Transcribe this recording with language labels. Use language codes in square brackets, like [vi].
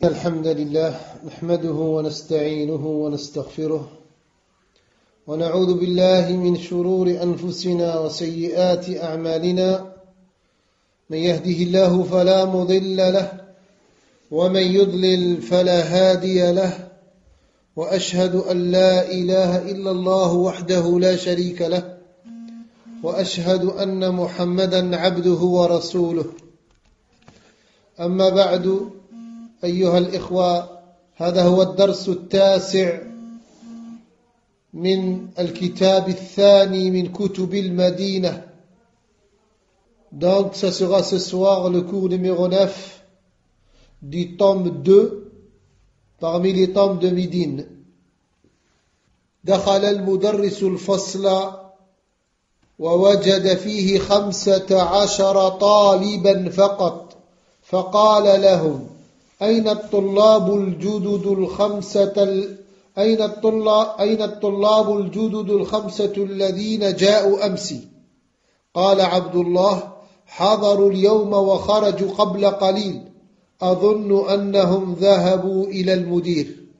[ar] الحمد لله نحمده ونستعينه ونستغفره ونعوذ بالله من شرور أنفسنا وسيئات أعمالنا من يهده الله فلا مضل له ومن يضلل فلا هادي له وأشهد أن لا إله إلا الله وحده لا شريك له وأشهد أن محمدا عبده ورسوله أما بعد أيها الإخوة، هذا هو الدرس التاسع من الكتاب الثاني من كتب المدينة. [fr] Donc ce sera ce soir le cours numéro 9 du tome 2 parmi les tomes de Médine. [ar] دخل المدرس الفصل ووجد فيه 15 طالبا فقط فقال لهم أين الطلاب الجدد الخمسة أين الطلاب الجدد الخمسة الذين جاءوا أمس؟ قال عبد الله حضروا اليوم وخرجوا قبل قليل أظن أنهم ذهبوا إلى المدير.